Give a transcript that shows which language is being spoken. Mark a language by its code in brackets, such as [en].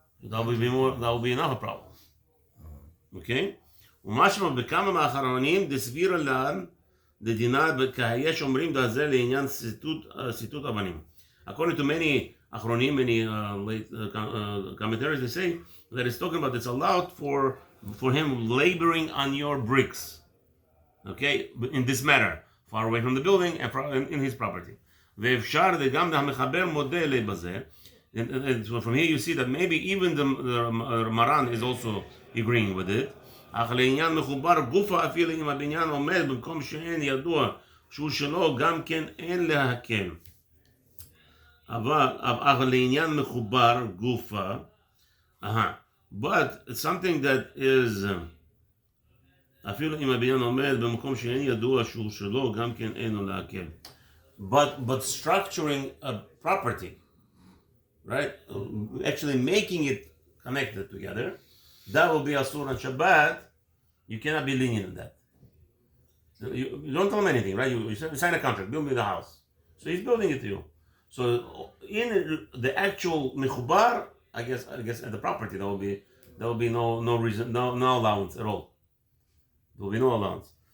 [en] That will be another problem. Okay? [he] ומשמע בכמה מהאחרונים דסביר לן דדינה כהיש אומרים דזה לעניין סיטוט אבנים. [en] According to many achronim, many late commentaries, they say that it's talking about it's allowed for him laboring on your bricks, okay, in this matter, far away from the building and in his property. [he] ואפשר וגם המחבר מודה לבזה. [en] And from here you see that maybe even the Maran is also agreeing with it. [he] אך לעניין מחובר גופה אפילו אם הבניין עומד במקום שאין ידוע שהוא שלו גם כן אין להקל. אבל לעניין מחובר גופה, [en] but something that is [he] אפילו אם הבניין עומד במקום שאין ידוע שהוא שלו גם כן אין לו להקל. [en] But structuring a property, right? Actually making it connected together, that will be asur on Shabbat. You cannot be lenient in that. You don't tell him anything, right? You sign a contract, build me the house. So he's building it to you. So in the actual mechubar, I guess at the property there will be no reason, no allowance at all. There will be no allowance.